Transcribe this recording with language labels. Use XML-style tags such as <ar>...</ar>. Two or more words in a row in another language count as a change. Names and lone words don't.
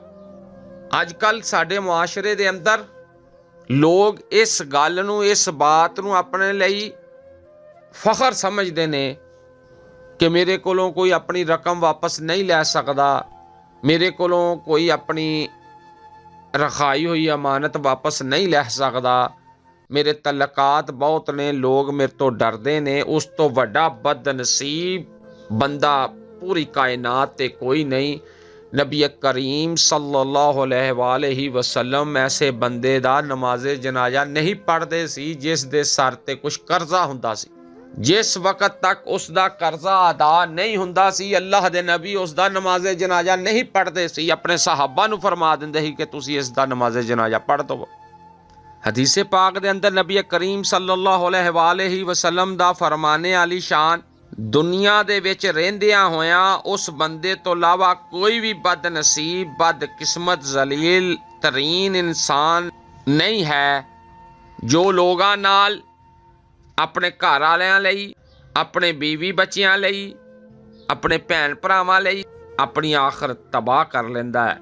<pa>ਅੱਜ ਕੱਲ੍ਹ ਸਾਡੇ ਮੁਆਸ਼ਰੇ ਦੇ ਅੰਦਰ ਲੋਕ ਇਸ ਗੱਲ ਨੂੰ, ਇਸ ਬਾਤ ਨੂੰ ਆਪਣੇ ਲਈ ਫਖਰ ਸਮਝਦੇ ਨੇ ਕਿ ਮੇਰੇ ਕੋਲੋਂ ਕੋਈ ਆਪਣੀ ਰਕਮ ਵਾਪਸ ਨਹੀਂ ਲੈ ਸਕਦਾ, ਮੇਰੇ ਕੋਲੋਂ ਕੋਈ ਆਪਣੀ ਰਖਾਈ ਹੋਈ ਅਮਾਨਤ ਵਾਪਸ ਨਹੀਂ ਲੈ ਸਕਦਾ, ਮੇਰੇ ਤਲਕਾਤ ਬਹੁਤ ਨੇ, ਲੋਕ ਮੇਰੇ ਤੋਂ ਡਰਦੇ ਨੇ। ਉਸ ਤੋਂ ਵੱਡਾ ਬਦਨਸੀਬ ਬੰਦਾ ਪੂਰੀ ਕਾਇਨਾਤ ਤੇ ਕੋਈ ਨਹੀਂ। ਨਬੀ ਕਰੀਮ</pa> <ar>صلى الله عليه وسلم</ar> <pa>ਐਸੇ ਬੰਦੇ ਦਾ ਨਮਾਜ਼ੇ ਜਨਾਜ਼ਾ ਨਹੀਂ ਪੜ੍ਹਦੇ ਸੀ ਜਿਸ ਦੇ ਸਰ ਤੇ ਕੁਝ ਕਰਜ਼ਾ ਹੁੰਦਾ ਸੀ। ਜਿਸ ਵਕਤ ਤੱਕ ਉਸ ਦਾ ਕਰਜ਼ਾ ਅਦਾ ਨਹੀਂ ਹੁੰਦਾ ਸੀ, ਅੱਲਾਹ ਦੇ ਨਬੀ ਉਸ ਦਾ ਨਮਾਜ਼ੇ ਜਨਾਜ਼ਾ ਨਹੀਂ ਪੜ੍ਹਦੇ ਸੀ। ਆਪਣੇ ਸਹਾਬਾ ਨੂੰ ਫਰਮਾ ਦਿੰਦੇ ਸੀ ਕਿ ਤੁਸੀਂ ਇਸ ਦਾ ਨਮਾਜ਼ੇ ਜਨਾਜ਼ਾ ਪੜ੍ਹ ਦਿਓ। ਹਦੀਸੇ ਪਾਕ ਦੇ ਅੰਦਰ ਨਬੀ ਕਰੀਮ</pa> <ar>صلى الله عليه وسلم</ar> <pa>ਦਾ ਫਰਮਾਨੇ ਆਲੀ ਸ਼ਾਨ, ਦੁਨੀਆ ਦੇ ਵਿੱਚ ਰਹਿੰਦਿਆਂ ਹੋਇਆਂ ਉਸ ਬੰਦੇ ਤੋਂ ਇਲਾਵਾ ਕੋਈ ਵੀ ਬਦਨਸੀਬ, ਬਦਕਿਸਮਤ, ਜ਼ਲੀਲ ਤਰੀਨ ਇਨਸਾਨ ਨਹੀਂ ਹੈ ਜੋ ਲੋਕਾਂ ਨਾਲ, ਆਪਣੇ ਘਰ ਵਾਲਿਆਂ ਲਈ, ਆਪਣੇ ਬੀਵੀ ਬੱਚਿਆਂ ਲਈ, ਆਪਣੇ ਭੈਣ ਭਰਾਵਾਂ ਲਈ ਆਪਣੀ ਆਖਰਤ ਤਬਾਹ ਕਰ ਲੈਂਦਾ ਹੈ।</pa>